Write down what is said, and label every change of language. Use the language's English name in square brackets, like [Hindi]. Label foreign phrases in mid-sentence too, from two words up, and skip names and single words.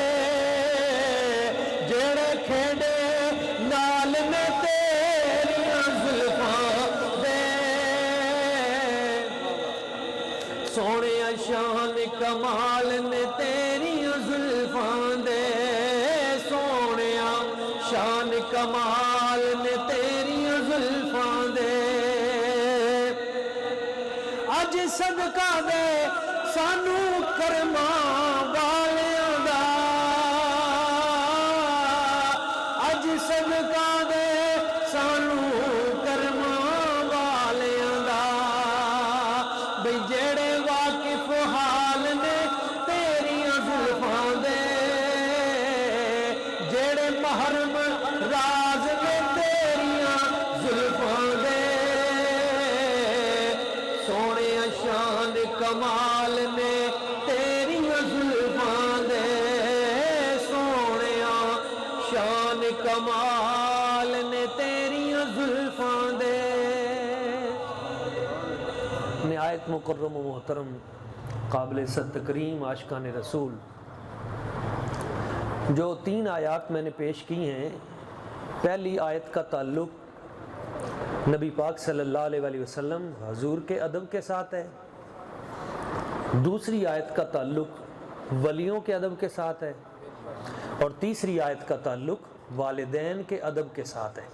[Punjabi] جڑے کھیڈے نال نے تیریاں زلفاں دے، سونے شان کمال نے تیریاں زلفاں دے، سونے شان کمال نے تیریاں زلفاں دے، اج صدقہ دے سانو کرماں والیاں دا، اج صدقہ دے سانو کرماں والیاں دا، بھئی جڑے واقف حال نے تیریاں زلفاں دے، جڑے محرم راز نے تیریاں زلفاں دے، سونے شان کمال نے تیریاں زلفاں دے، سونے شان کمال نے تیریاں زلفاں دے۔ [Urdu] نہایت مکرم و محترم قابل صد تکریم عاشقان رسول، جو 3 آیات میں نے پیش کی ہیں، پہلی آیت کا تعلق نبی پاک [Arabic] صلی اللہ علیہ وسلم [Urdu] حضور کے ادب کے ساتھ ہے، دوسری آیت کا تعلق ولیوں کے ادب کے ساتھ ہے، اور تیسری آیت کا تعلق والدین کے ادب کے ساتھ ہے۔